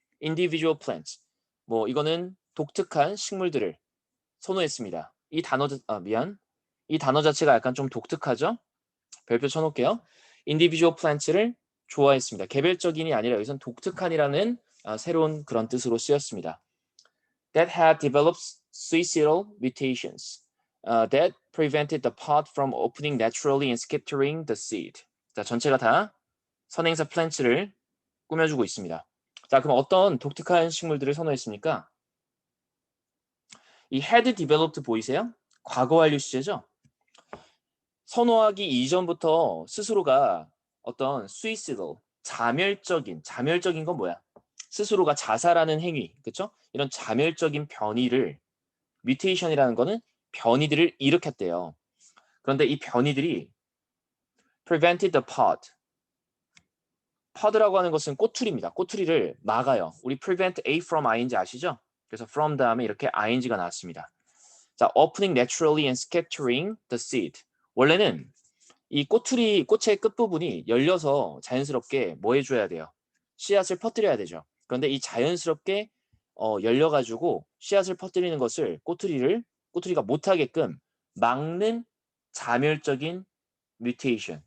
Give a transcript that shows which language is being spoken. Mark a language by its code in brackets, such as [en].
[en] Individual plants, [ko] 뭐 이거는 독특한 식물들을 선호했습니다. 이 단어 자체가 약간 좀 독특하죠? 별표 쳐놓을게요. [en] individual plants를 [ko] 좋아했습니다. 개별적인이 아니라 여기선 독특한이라는 새로운 그런 뜻으로 쓰였습니다. [en] That had developed suicidal mutations that prevented the pod from opening naturally and scattering the seed. [ko] 자, 전체가 다 선행사 plant를 꾸며주고 있습니다. 자, 그럼 어떤 독특한 식물들을 선호했습니까? 이 [en] had developed [ko] 보이세요? 과거 완료 시제죠? 선호하기 이전부터 스스로가 어떤 [en] suicidal, [ko] 자멸적인 건 뭐야? 스스로가 자살하는 행위, 그렇죠? 이런 자멸적인 변이를 뮤테이션이라는 거는 변이들을 일으켰대요. 그런데 이 변이들이 [en] prevented the pod. [ko] pod라고 하는 것은 꼬투리입니다. 꼬투리를 막아요. 우리 prevent A from ing 아시죠? 그래서 from 다음에 이렇게 ing가 나왔습니다. [en] 자, opening naturally and scattering the seed. [ko] 원래는 이 꽃의 끝부분이 열려서 자연스럽게 뭐 해줘야 돼요? 씨앗을 퍼뜨려야 되죠. 그런데 이 자연스럽게 열려가지고 씨앗을 퍼뜨리는 것을 꼬투리가 못하게끔 막는 자멸적인 뮤테이션.